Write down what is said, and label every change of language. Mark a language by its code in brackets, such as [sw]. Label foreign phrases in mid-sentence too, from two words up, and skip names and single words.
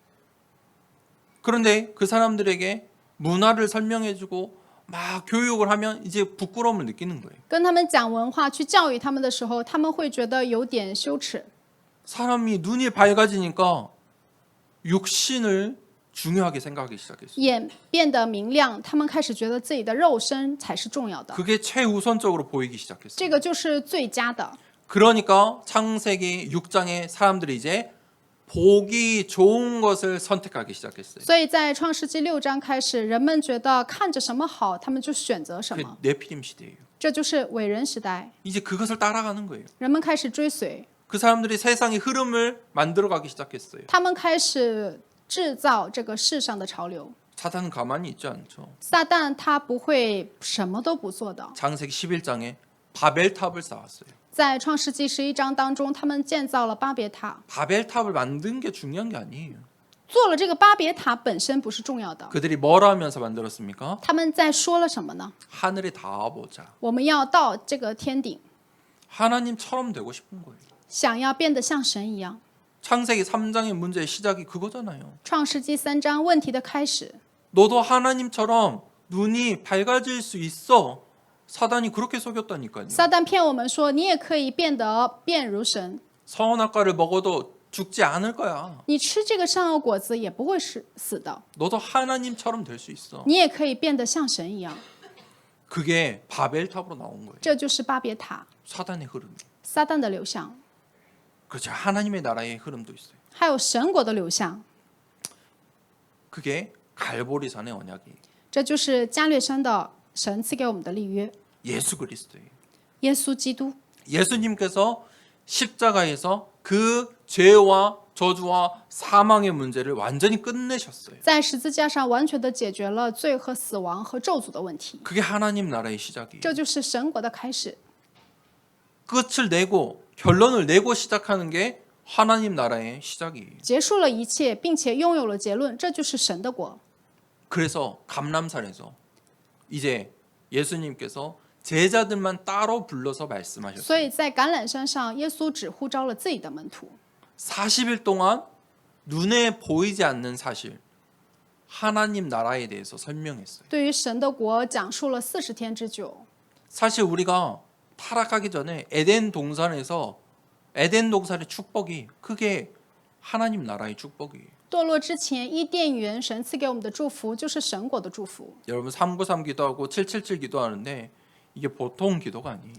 [ko] 그런데 그 사람들에게 문화를 설명해주고 막 교육을 하면 이제 부끄러움을 느끼는 거예요. [zh] 跟他们讲文化、去教育他们的时候，他们会觉得有点羞耻。 [ko] 사람이 눈이 밝아지니까 육신을 중요하게 생각하기 시작했어요. [zh] 眼变得明亮，他们开始觉得自己的肉身才是重要的， [ko] 그게 최우선적으로 보이기 시작했어요. [zh] 这个就是最佳的。 [ko] 그러니까 창세기 6장에 사람들이 이제 보기 좋은 것을 선택하기 시작했어요. [zh] 所以在创世纪6章开始，人们觉得看着什么好，他们就选择什 [ko] 그 [zh] 么， [ko] 네피림 시대예요. [zh] 这就是伟人时代， [ko] 이제 그것을 따라가는 거예요. [zh] 人们开始追随， [ko] 그 사람들이 세상의 흐름을 만들어가기 시작했어요. [zh] 他们开始制造这个世上的潮流。 [ko] 사단은 가만히 있지 않죠. [zh] 撒旦他不会什么都不做的。 [ko] 창세기 11장에 바벨탑을 쌓았어요. [zh] 在创世纪11章当中，他们建造了巴别塔。 [ko] 바벨탑을 만든 게 중요한 게 아니에요. [zh] 做了这个巴别塔本身不是重要的， [ko] 그들이 뭘 하면서 만들었습니까? [zh] 他们在说了什么呢？ [ko] 하늘에 닿아보자. [zh] 我们要到这个天顶， [ko] 하나님처럼 되고 싶은 거예요. [zh] 想要变得像神一样。 [ko] 창세기 3장의 문제의 시작이 그거잖아요. [zh] 创世纪3章问题的开始， [ko] 너도 하나님처럼 눈이 밝아질 수 있어. 사단이 그렇게 속였다니까요. [zh] 撒旦骗我们说，你也可以变得变如神， [ko] 선악과를 먹어도 죽지 않을 거야. [zh] 你吃这个善恶果子也不会死的， [ko] 너도 하나님처럼 될 수 있어. [zh] 你也可以变得像神一样。 [ko] 그게 바벨탑으로 나온 거예요. [zh] 这就是巴别塔， [ko] 사단의 흐름. [zh] 撒旦的流向， [ko] 그렇죠. 하나님의 나라의 흐름도 있어요. [zh] 还有神国的流向， [ko] 그게 갈보리산의 언약이에요. [zh] 这就是加略山的神赐给我们的立约。 [ko] 예수 그리스도예요. [zh] 耶稣基督， [ko] 예수님께서 십자가에서 그 죄와 저주와 사망의 문제를 완전히 끝내셨어요. [zh] 在十字架上完全的解决了罪和死亡和咒诅的问题， [ko] 그게 하나님 나라의 시작이에요. [zh] 这就是神国的开始。 [ko] 끝을 내고 결론을 내고 시작하는 게 하나님 나라의 시작이에요. [zh] 结束了一切，并且拥有了结论，这就是神的国。 [ko] 그래서 감람산에서 이제 예수님께서 제자들만 따로 불러서 [zh] 所 [ko] 말씀하셨어요. [zh] 以在橄榄山上，耶稣只呼召了自己的门徒， [ko] 40일 동안 눈에 보이지 않는 사실 하나님 나라에 대해서 설명했어요. [zh] 对于神的国讲述了40天之久。 [ko] 사실 우리가 타락하기 전에 에덴 동산에서 에덴 동산의 축복이 그게 하나님 나라의 축복이에요. [zh] 堕落之前，伊甸园神赐给我们的祝福就是神国的祝福。 [ko] 여러분 393 기도하고 777 기도하는데 이게 보통 기도가 아니에요.